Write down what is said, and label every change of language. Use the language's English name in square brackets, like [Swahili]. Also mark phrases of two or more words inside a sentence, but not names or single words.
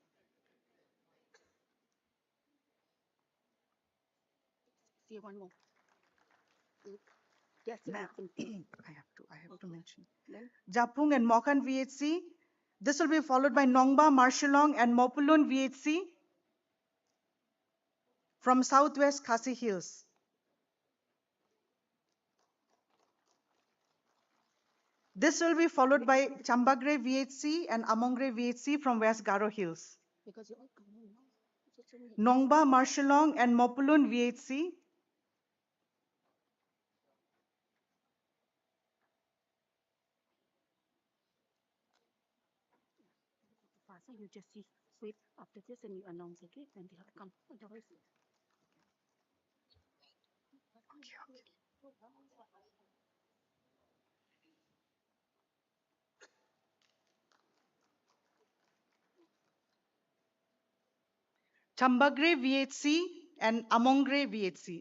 [English] See one more. Yes, I have to mention. Then? Japung and Mokhan VHC. This will be followed by Nongba, Marshallong, and Mopulun VHC from Southwest Khasi Hills. This will be followed by Chambagre VHC and Amongre VHC from West Garo Hills. Because you all come on now. Just only- Nongba, Marshallong, and Mopulun VHC. Faster, you just see sweep after this and you announce, okay? Then they have to come. Otherwise, Chambagre VHC and Amongre VHC.